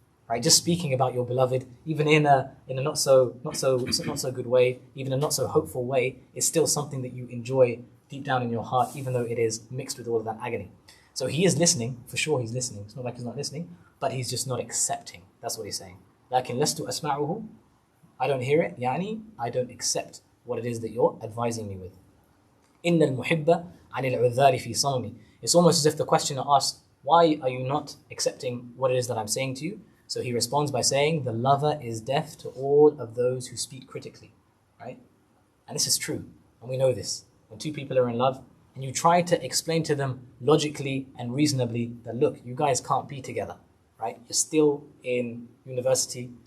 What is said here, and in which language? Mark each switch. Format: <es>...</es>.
<en>Right, just speaking about your beloved, even in a not so good way, even a not so hopeful way, is still something that you enjoy deep down in your heart, even though it is mixed with all of that agony. So he is listening, for sure he's listening. It's not like he's not listening, but he's just not accepting. That's what he's saying.</en> <ar>لكن لست أسمعه.</ar> <en>I don't hear it. يعني I don't accept what it is that you're advising me with.</en> <ar>إن المحب عن العذال في صمم.</ar> <en>It's almost as if the questioner asks, why are you not accepting what it is that I'm saying to you? So he responds by saying, the lover is deaf to all of those who speak critically, right? And this is true, and we know this. When two people are in love, and you try to explain to them logically and reasonably that, look, you guys can't be together, right? You're still in university,</en>